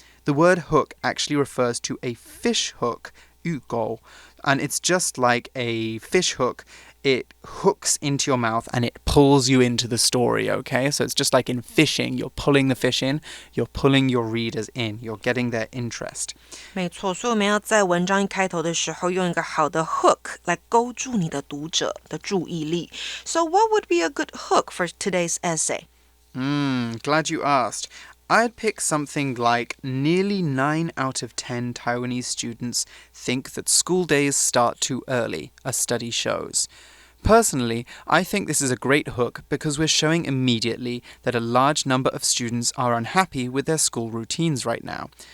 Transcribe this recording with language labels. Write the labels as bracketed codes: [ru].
[en] The word hook actually refers to a fish hook, 鱼钩, and it's just like a fish hook. It hooks into your mouth and it pulls you into the story, okay? So it's just like in fishing, you're pulling the fish in, you're pulling your readers in, you're getting their interest. [zh] 没错，所以我们要在文章一开头的时候用一个好的 hook 来勾住你的读者的注意力。 [en] So what would be a good hook for today's essay? Glad you asked. I'd pick something like nearly 9 out of 10 Taiwanese students think that school days start too early, a study shows. Personally, I think this is a great hook because we're showing immediately that a large number of students are unhappy with their school routines right now.